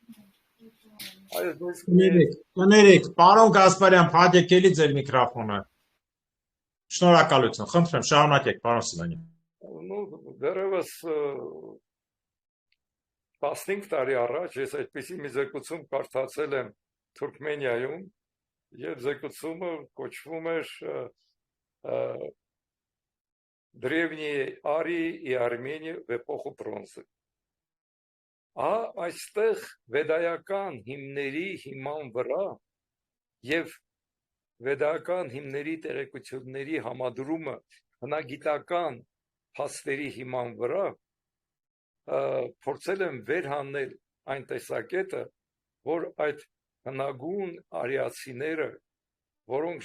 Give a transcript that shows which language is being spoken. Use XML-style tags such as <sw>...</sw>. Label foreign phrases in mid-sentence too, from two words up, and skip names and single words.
<hy>Կներեք, պարոն Գասպարյան, փակեք էլի ձեր միկրոֆոնը։ Շնորհակալություն, խնդրեմ, շարունակեք, պարոն Սիմոնյան։ Դեռևս 15 տարի առաջ ես այդպիսի մի զեկուցում կարդացել եմ Թուրքմենիայում, եւ զեկուցումը կոչվում էր</hy> <ru>Древние Арии и Армения в эпоху бронзы։</ru> <hy>Այստեղ վեդայական հիմների հիման վրա եւ վեդայական հիմների տեղեկությունների համադրումը հնագիտական փաստերի հիման վրա փորձել եմ վերհանել այն տեսակետը, որ այդ հնագույն արիացիները որոնք</hy>